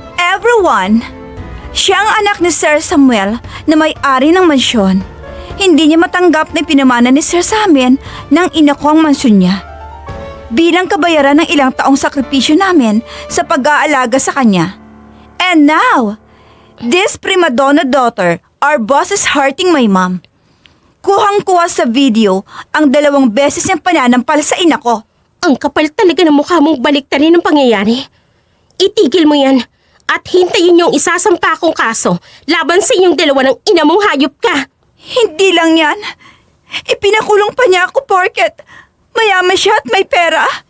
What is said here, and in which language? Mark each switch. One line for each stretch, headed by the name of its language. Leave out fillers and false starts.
Filipino: Everyone, siya ang anak ni Sir Samuel na may-ari ng mansyon. Hindi niya matanggap na pinamana ni Sir sa amin ng ina ko ang mansyon niya. Bilang kabayaran ng ilang taong sakripisyo namin sa pag-aalaga sa kanya.
English: And now, this prima donna daughter, our boss is hurting my mom.
Filipino: Kuhang-kuha sa video ang 2 beses niyang pananampal sa ina ko. Ang kapal talaga ng mukha mong baliktarin ang pangyayari. Itigil mo yan at hintayin yung isasampa kong kaso laban sa inyong dalawa ng ina mong hayop ka. Hindi lang yan. Ipinakulong pa niya ako porket mayaman siya at may pera.